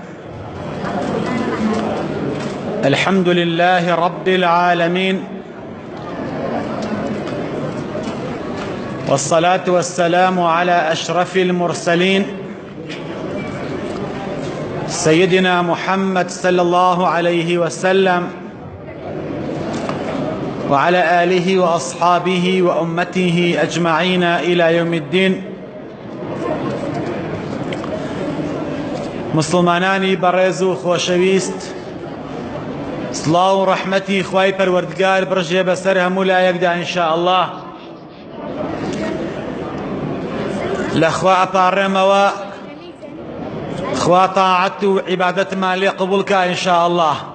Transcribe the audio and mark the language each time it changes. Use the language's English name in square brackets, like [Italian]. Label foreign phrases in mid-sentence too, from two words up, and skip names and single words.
[Arabic] الحمد لله رب العالمين، والصلاة والسلام على أشرف المرسلين سيدنا محمد صلى الله عليه وسلم وعلى آله وأصحابه وأمته أجمعين إلى يوم الدين. [Central Kurdish] مسلمانانی بەڕێز و خۆشەویست، سڵاو و ڕەحمەتی خوای پەروەردگار بڕژێ بەسەر هەموو لایەکدا [Arabic] ئینشاء الله. [Central Kurdish] لەخوا ئەپاڕێمەوە خوا تاعەت و عیبادەتمان لێ قبوڵکە [Arabic] ئینشاء الله.